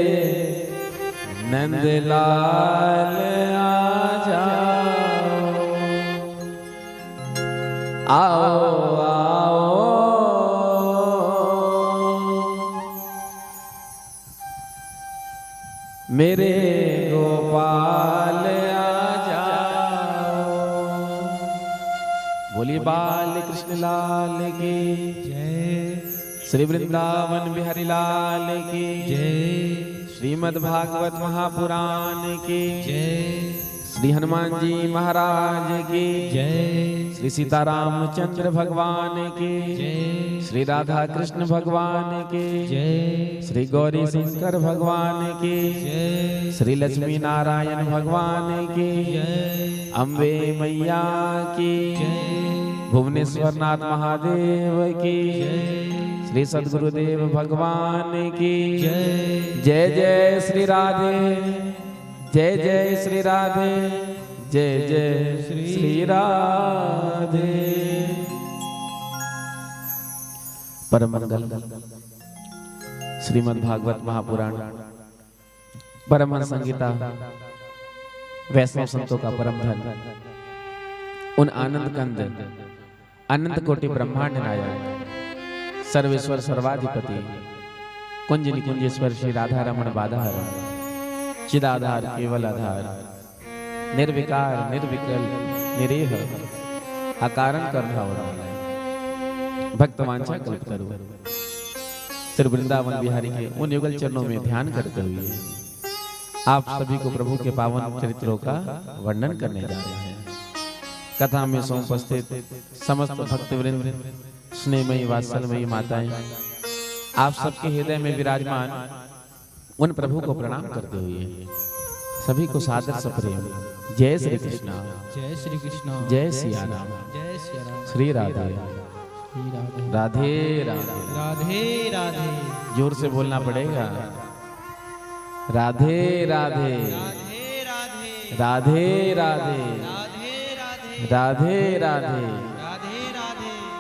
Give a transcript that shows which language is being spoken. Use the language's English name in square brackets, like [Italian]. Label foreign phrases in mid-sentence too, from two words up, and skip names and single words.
[Hindi] नंदलाल आ जाओ, आओ आओ मेरे गोपाल आ जाओ। बोलिए बाल कृष्ण लाल की जय, श्री वृंदावन बिहारी लाल की जय, श्रीमद् भागवत महापुराण की जय, श्री हनुमान जी महाराज की जय, श्री सीतारामचंद्र भगवान की जय, श्री राधा कृष्ण भगवान की जय, श्री गौरी शंकर भगवान की जय, श्री लक्ष्मी नारायण भगवान की जय, अम्बे मैया की जय, भुवनेश्वर नाथ महादेव की जय, श्री सद्गुरुदेव भगवान की जय। जय जय श्री राधे, जय जय श्री राधे, जय जय श्री राधे। परम मंगल श्रीमद् भागवत महापुराण परमहंस संहिता वैष्णव संतों का परम धन, उन आनंद कंद अनंत कोटि ब्रह्मांड नायक सर्वेश्वर सर्वाधिपति कुंज निकुंजेश्वर श्री राधा रमण बाधार चिदाधार केवल आधार निर्विकार निर्विकल निरेह अकारण कर्म भक्तवांछा कल्पतरु श्री वृंदावन बिहारी के उन युगल चरणों में ध्यान करते हुए आप सभी को प्रभु के पावन चरित्रों का वर्णन करने जा रहे हैं। कथा में समुपस्थित समस्त भक्तवृंद, स्नेहमयी वात्सल्यमयी माताएं, आप सबके हृदय में विराजमान उन प्रभु को प्रणाम करते हुए सभी को सादर सप्रेम जय श्री कृष्ण, जय श्री कृष्ण, जय सिया राम, जय सिया राम, श्री राधे राधे राधे राधे राधे, जोर से बोलना पड़ेगा। राधे राधे राधे राधे राधे राधे राधे राधे। राधे राधे।